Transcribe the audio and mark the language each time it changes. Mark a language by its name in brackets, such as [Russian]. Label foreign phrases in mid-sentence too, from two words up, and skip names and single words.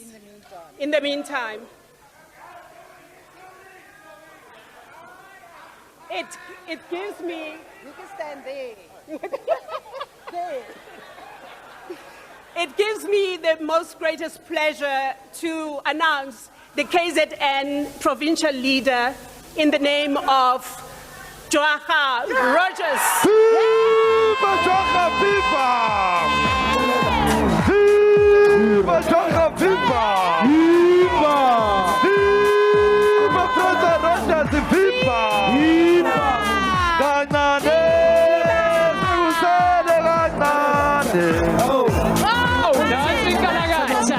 [English] In the meantime. It gives me, you can stand there. it gives me the most greatest pleasure to announce the KZN provincial leader in the name of Joacha Rogers. Viva Joacha, viva. Viva Joacha, viva. Viva. Viva Joacha Rogers, viva. Viva. [Zulu] Kancane. Sekusele kancane. [English] Dancing Kalagacha.